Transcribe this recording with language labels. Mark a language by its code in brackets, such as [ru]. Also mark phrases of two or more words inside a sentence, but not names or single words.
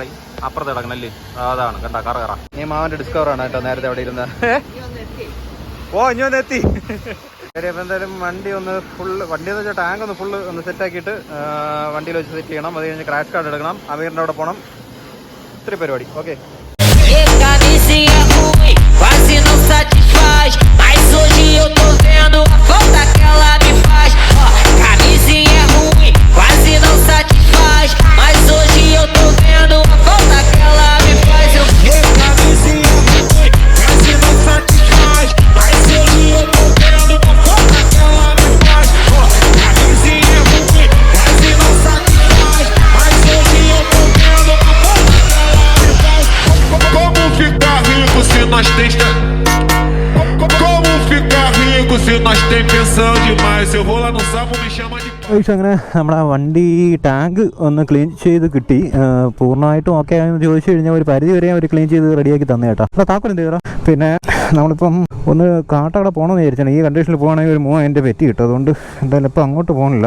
[ml] അപ്പുറത്ത് കിടക്കണല്ലേ, അതാണ് കണ്ട കറ. നീ മാവന്റെ ഡിസ്കവറാണ് കേട്ടോ നേരത്തെ അവിടെ ഇരുന്ന. ഇനി ഒന്ന് എത്തി. ശരി, അപ്പോൾ എന്തായാലും വണ്ടി എന്ന് വെച്ചാൽ ടാങ്ക് ഒന്ന് ഫുള്ള് ഒന്ന് സെറ്റാക്കിയിട്ട് വണ്ടിയിൽ വെച്ച് സെറ്റ് ചെയ്യണം. അത് കഴിഞ്ഞ് ക്രാഷ് കാർഡ് എടുക്കണം. അമീറിൻ്റെ അവിടെ പോകണം. ഇത്തിരി പരിപാടി. ഓക്കെ, [pt] quase não satisfaz, mas hoje eu tô vendo a falta que ela me faz. Camisinha é ruim, quase não satisfaz, mas hoje eu tô vendo a falta que ela me faz. Camisinha é ruim, quase não satisfaz, mas hoje eu tô vendo a falta que ela me faz. Camisinha é ruim, quase não satisfaz, mas hoje eu tô vendo a falta que ela me faz. Como ficar rico se nós tem? Como ficar rico se nós tem pensão demais? Eu vou lá no sapo, me chama de. [ml] അങ്ങനെ നമ്മളെ വണ്ടി ടാങ്ക് ഒന്ന് ക്ലീൻ ചെയ്ത് കിട്ടി. പൂർണ്ണമായിട്ടും ഓക്കെ ആയെന്ന് ചോദിച്ചു കഴിഞ്ഞാൽ ഒരു പരിധി വരെ അവർ ക്ലീൻ ചെയ്ത് റെഡിയാക്കി തന്നെ കേട്ടോ. അപ്പോൾ താക്കോൽ എന്ത് ചെയ്യണം. പിന്നെ നമ്മളിപ്പം ഒന്ന് കാട്ടവിടെ പോകണമെന്ന് വിചാരിച്ചാണ്. ഈ കണ്ടീഷനിൽ പോകുകയാണെങ്കിൽ ഒരു 3000 പെറ്റി കിട്ടും. അതുകൊണ്ട് എന്തായാലും ഇപ്പം അങ്ങോട്ട് പോകണില്ല.